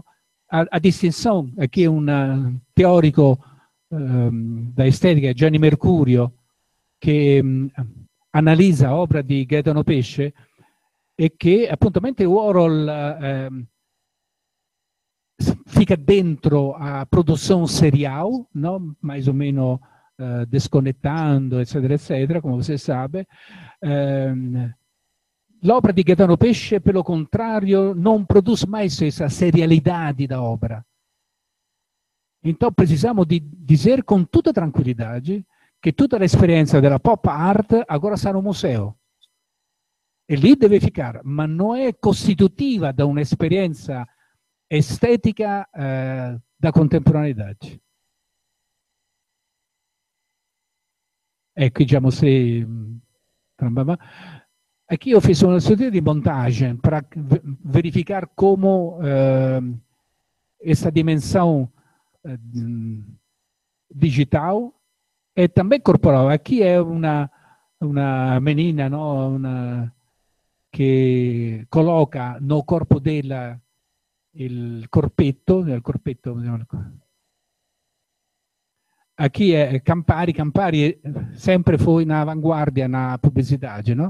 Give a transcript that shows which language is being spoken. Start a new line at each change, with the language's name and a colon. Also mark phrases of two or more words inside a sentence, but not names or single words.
Italian: A distinzione, qui un teorico da estetica, Gianni Mercurio, che analizza opera di Gaetano Pesce e che appunto mentre Warhol
Portuguese: fica dentro
Italian: a produzione seriale, no? Mais o meno desconnettando, eccetera, eccetera, come si sa. L'opera di Gaetano Pesce, per lo contrario, non produce mai questa serialità da opera.
Portuguese: Então, precisamos dizer com
Italian: tutta tranquillità che tutta l'esperienza della
English: pop art
Italian: agora sta no museo. E lì deve ficar, ma non è costitutiva da un'esperienza estetica da contemporaneità. Ecco, diciamo, se... Aqui io ho fatto una serie di montage per verificare come questa dimensione digital e
Portuguese: também corporal.
Italian: Aqui è una menina, no? Che colloca
Portuguese: no corpo
Italian: della il corpetto. Aqui è Campari sempre fu in avanguardia nella pubblicità, no?